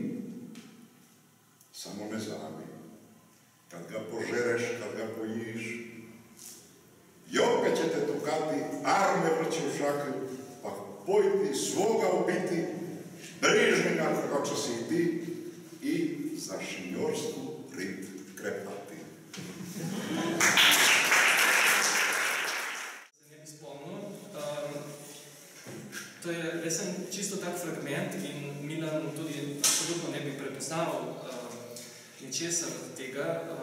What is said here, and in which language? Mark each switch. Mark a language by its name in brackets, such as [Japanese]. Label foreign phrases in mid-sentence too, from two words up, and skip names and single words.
[Croatian] Samo ne zabi, kad ga požereš, kad ga pojiš, i opet će te tukati, arme vrći u šaku, pa pojti svoga ubiti, brižnika kako će si i ti, i za šinjorstvu rit krepati. [Slovenian] Se ne bi spomnil, to je res čisto tak fragment in Milan tudi absolutno ne bi prepoznal ničesar od tega.